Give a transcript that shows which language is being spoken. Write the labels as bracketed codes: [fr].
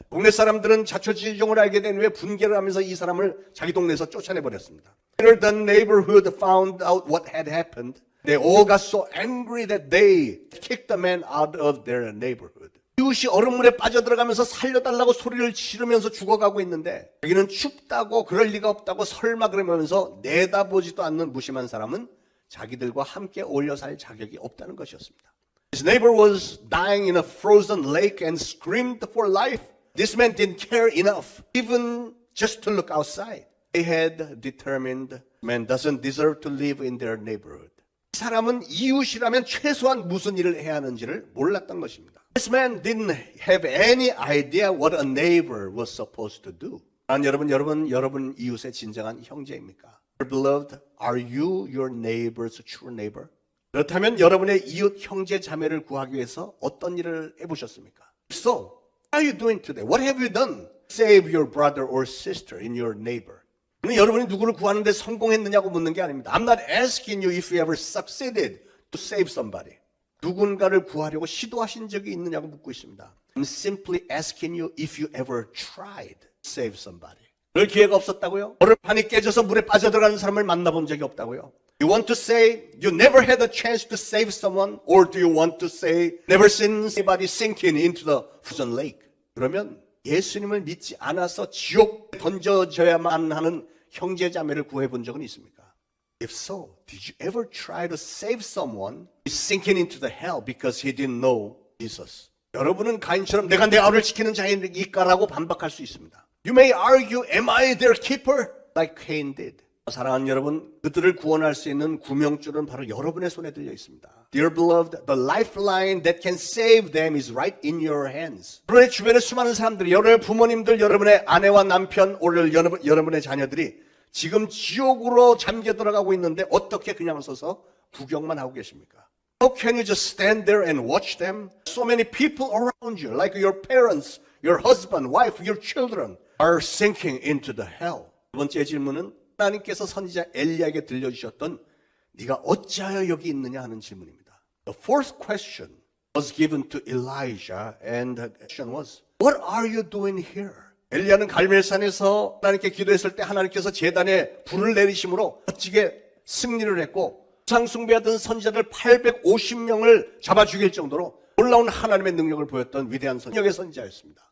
[ko] 동네 사람들은 자초지종을 알게 된 후에 분개를 하면서 이 사람을 자기 동네에서 쫓아내버렸습니다. [en] Later, the neighborhood found out what had happened. They all got so angry that they kicked the man out of their neighborhood. [ko] 이웃이 얼음물에 빠져들어가면서 살려달라고 소리를 지르면서 죽어가고 있는데 자기는 춥다고 그럴 리가 없다고 설마 그러면서 내다보지도 않는 무심한 사람은 자기들과 함께 어울려 살 자격이 없다는 것이었습니다. [en] His neighbor was dying in a frozen lake and screamed for life. This man didn't care enough, even just to look outside. They had determined man doesn't deserve to live in their neighborhood. [ko] 이 사람은 이웃이라면 최소한 무슨 일을 해야 하는지를 몰랐던 것입니다. [en] This man didn't have any idea what a neighbor was supposed to do. [ko] 여러분 이웃의 진정한 형제입니까? [en] Beloved, are you your neighbor's true neighbor? [ko] 그렇다면 여러분의 이웃 형제 자매를 구하기 위해서 어떤 일을 해보셨습니까? [en] So, what are you doing today? What have you done? Save your brother or sister in your neighbor. [ko] 여러분이 누구를 구하는데 성공했느냐고 묻는 게 아닙니다. [en] I'm not asking you if you ever succeeded to save somebody. [ko] 누군가를 구하려고 시도하신 적이 있느냐고 묻고 있습니다. [en] I'm simply asking you if you ever tried to save somebody. [ko] 그럴 기회가 없었다고요? 얼음판이 깨져서 물에 빠져들어가는 사람을 만나본 적이 없다고요? [en] You want to say you never had a chance to save someone? Or do you want to say never seen anybody sinking into the frozen lake? [ko] 그러면 예수님을 믿지 않아서 지옥 던져져야만 하는 형제자매를 구해본 적은 있습니까? [en] If so, did you ever try to save someone who is sinking into the hell because he didn't know Jesus? [ko] 여러분은 가인처럼 내가 내 아우를 지키는 자인일까라고 반박할 수 있습니다. [en] You may argue, am I their keeper? Like Cain did. [ko] 사랑하는 여러분, 그들을 구원할 수 있는 구명줄은 바로 여러분의 손에 들려 있습니다. [en] Dear beloved, the lifeline that can save them is right in your hands. [ko] 여러분의 주변에 수많은 사람들이, 여러분의 부모님들, 여러분의 아내와 남편, 오늘 여러분의 자녀들이 지금 지옥으로 잠겨 들어가고 있는데 어떻게 그냥 서서 구경만 하고 계십니까? [en] How can you just stand there and watch them? So many people around you, like your parents, your husband, wife, your children, are sinking into the hell. [ko] 두 번째 질문은 하나님께서 선지자 엘리야에게 들려주셨던 네가 어찌하여 여기 있느냐 하는 질문입니다. [en] The fourth question was given to Elijah and the question was, What are you doing here? [ko] 엘리야는 갈멜산에서 하나님께 기도했을 때 하나님께서 제단에 불을 내리심으로 멋지게 승리를 했고 우상숭배하던 선지자들 850명을 잡아 죽일 정도로 놀라운 하나님의 능력을 보였던 위대한 능력의 선지자였습니다.